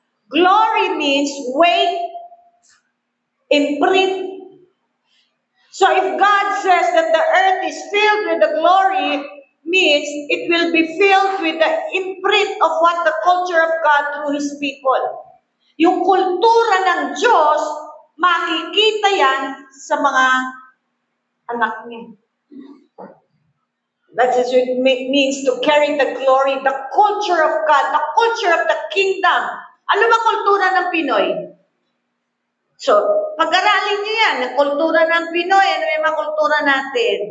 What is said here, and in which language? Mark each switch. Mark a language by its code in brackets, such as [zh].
[en] Glory means weight, imprint. So if God says that the earth is filled with the glory, means it will be filled with the imprint of what the culture of God through His people. [tl] Yung kultura ng Diyos, makikita yan sa mga anak niya. [en] That is what it means to carry the glory, the culture of God, the culture of the kingdom. [tl] Ano ba kultura ng Pinoy? So, pag-aralin niyo yan, ang kultura ng Pinoy, ano yung mga kultura natin?